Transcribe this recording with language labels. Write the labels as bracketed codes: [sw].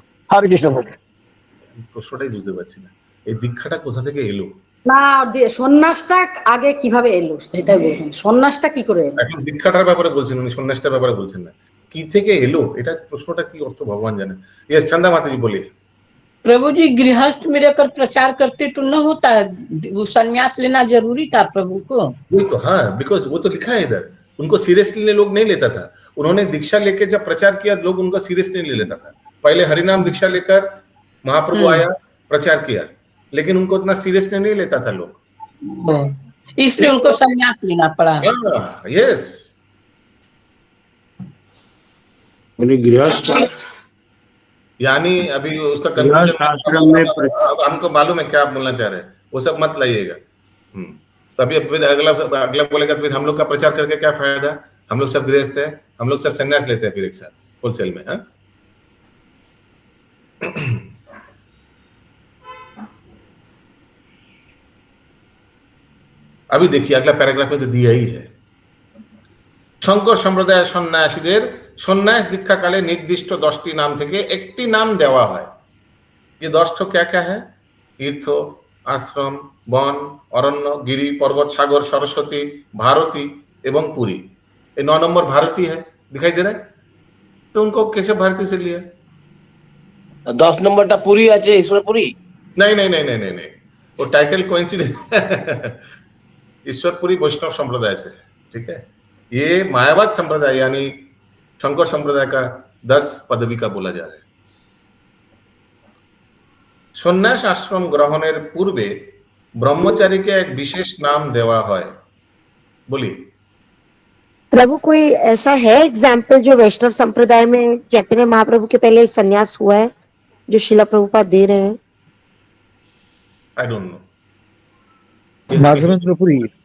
[bn] হরে কৃষ্ণ বলে প্রশ্নটাই বুঝতে পারছি না, এই দীক্ষাটা কোথা থেকে এলো। না, সন্ন্যাসটা আগে কিভাবে এলো সেটাই বলছেন, সন্ন্যাসটা কি করে এলো। এখন দীক্ষাটার ব্যাপারে বলছেন উনি, সন্ন্যাসটার ব্যাপারে বলছেন না। কি থেকে এলো, এটা প্রশ্নটা কি অর্থ ভগবান জানে। ইয়েস, চন্দা মাতাজি বলিए। [hi] प्रभु जी गृहस्थ में रहकर प्रचार करते तो न होता, वो संन्यास लेना जरूरी था प्रभु को। वही तो, हाँ, बिकॉज वो तो लिखा है इधर, उनको सीरियसली लोग नहीं लेता था। उन्होंने दीक्षा लेके जब प्रचार किया, लोग उनको सीरियसली नहीं लेता था। पहले हरिनाम दीक्षा लेकर महाप्रभु आया, प्रचार किया, लेकिन उनको उतना सीरियसली नहीं लेता था लोग, इसलिए उनको संन्यास लेना पड़ा। यस। गृहस्थ यानी अभी उसका गृहस्थ आश्रम में अब हमको मालूम है क्या आप बोलना चाह रहे हैं, वो सब मत लाइएगा। तो अभी फिर अगला बोलेगा, फिर हम लोग का प्रचार करके क्या फायदा, हम लोग सब गृहस्थ है, हम लोग सब संन्यास लेते हैं फिर एक साथ होलसेल में। हाँ, अभी देखिए अगला पैराग्राफ में तो दिया ही है। [bn] শঙ্কর সম্প্রদায়ের সন্ন্যাসীদের সন্ন্যাস দীক্ষাকালে নির্দিষ্ট 10টি নাম থেকে একটি নাম দেওয়া হয়। [hi] ये 10 तो क्या क्या है? तीर्थ, आश्रम, वन, अरण्य, गिरी, पर्वत, सागर, सरस्वती, भारती एवं पुरी। ये 9 नंबर भारती है, दिखाई दे रहा है? तो उनको कैसे भारती से लिया? [bn] 10 नंबरটা পুরী আছে, ঈশ্বরপুরী? [hi] नहीं नहीं नहीं नहीं नहीं नहीं, वो [en] title coincidence [hi] ईश्वरपुरी वैष्णव संप्रदाय से, ठीक है। ये मायावाद संप्रदाय यानी शंकर संप्रदाय का 10 पदवी का बोला जा रहा है। [bn] সন্ন্যাস আশ্রম গ্রহণের পূর্বে ব্রহ্মচারীকে এক বিশেষ নাম দেওয়া হয়। বলি [hi] प्रभु कोई ऐसा है एग्जाम्पल जो वैष्णव संप्रदाय में चैतन्य महाप्रभु के पहले संन्यास हुआ है जो शिला प्रभुपाद दे रहे हैं? [en] I don't know. [hi] Madhavendra Puri.